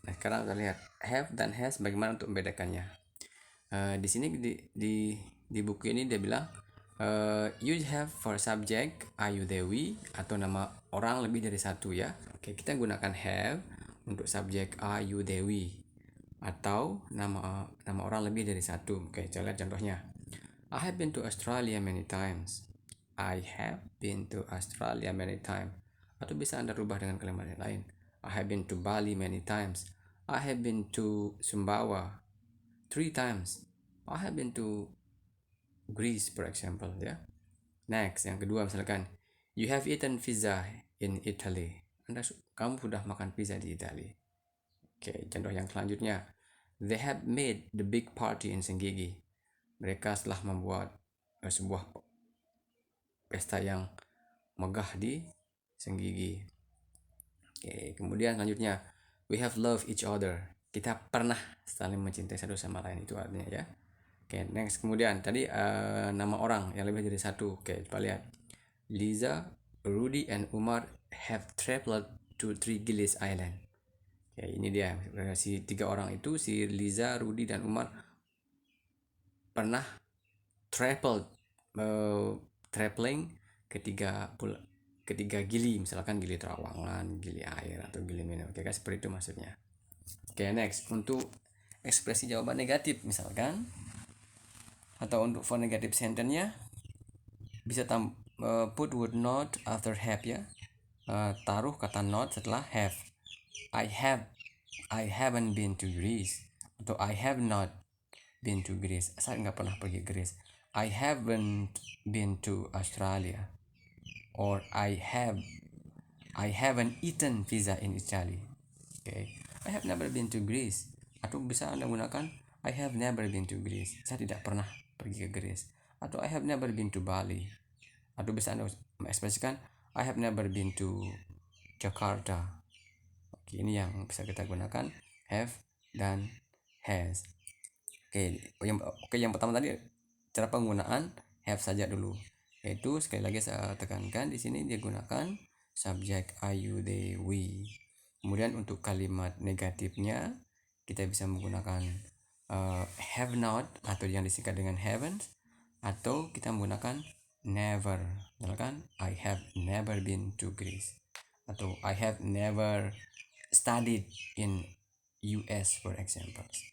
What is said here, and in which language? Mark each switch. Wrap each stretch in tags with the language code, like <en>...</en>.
<id>Nah, sekarang kita lihat have dan has, bagaimana untuk membedakannya. Di sini di buku ini dia bilang</id> <en>use have for subject I, you, they, we,</en> <id>atau nama orang lebih dari satu, ya. Oke, kita gunakan have untuk subjek I, you, they, we, atau nama orang lebih dari satu. Oke, kita lihat contohnya.</id> <en>I have been to Australia many times. I have been to Australia many times.</en> <id>Atau bisa Anda rubah dengan kalimat yang lain.</id> <en>I have been to Bali many times. I have been to Sumbawa 3 times. I have been to Greece, for example, ya. Next,</en> <id>yang kedua misalkan,</id> <en>you have eaten pizza in Italy.</en> <id>Kamu sudah makan pizza di Italia. Oke, contoh yang selanjutnya,</id> <en>they have made the big party in Senggigi.</en> <id>Mereka telah membuat sebuah pesta yang megah di Senggigi.</id> <en>Oke,</en> <id>kemudian selanjutnya,</id> <en>we have loved each other.</en> <id>Kita pernah saling mencintai satu sama lain, itu artinya, ya. Oke, next. Kemudian tadi nama orang yang lebih dari satu. Oke, coba lihat.</id> <en>Liza, Rudy, and Umar have traveled to Three Gillies Island.</en> <id>Oke, ini dia. Si 3 orang itu, si Liza, Rudy, dan Umar pernah traveling ke ketiga gili, misalkan gili terawangan, gili air, atau gili minum. Oke guys, seperti itu maksudnya. Oke, next untuk ekspresi jawaban negatif misalkan, atau untuk for negative sentence-nya bisa</id> <en>put would not after have</en> <id>ya. Taruh kata not setelah have.</id> <en>I haven't been to Greece, atau I have not been to Greece.</en> <id>Saya nggak pernah pergi Greece.</id> <en>I haven't been to Australia, or I haven't eaten pizza in Italy. Okay, I have never been to Greece.</en> <id>Atau bisa Anda gunakan</id> <en>I have never been to Greece.</en> <id>Saya tidak pernah pergi ke Greece.</id> <en>Atau I have never been to Bali.</en> <id>Atau bisa Anda mengekspresikan</id> <en>I have never been to Jakarta.</en> <id>Oke, ini yang bisa kita gunakan have dan has. Yang pertama tadi cara penggunaan have saja dulu. Yaitu sekali lagi saya tekankan di sini dia gunakan subjek I, you, they, we. Kemudian untuk kalimat negatifnya kita bisa menggunakan have not atau yang disingkat dengan haven't, atau kita menggunakan never.</id> <en>Misalkan I have never been to Greece, atau I have never studied in US for example.</en>